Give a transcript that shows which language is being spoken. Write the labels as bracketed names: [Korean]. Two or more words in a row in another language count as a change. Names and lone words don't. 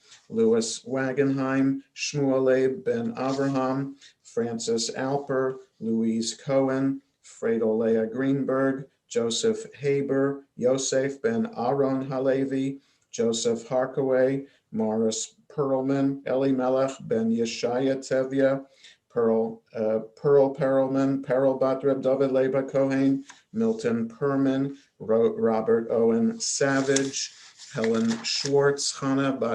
[English] Louis Wagenheim, Shmuel ben Avraham, Francis Alper, Louise Cohen, Fredo Leah Greenberg, Joseph Haber, Yosef ben Aaron Halevi, Joseph Harkaway, Morris Perlman, Elimelech ben Yeshaya Tevya, Pearl Perlman, Perl Batreb David Leba Cohen, Milton Perman, Robert Owen Savage, Helen Schwartz, Hannah Bat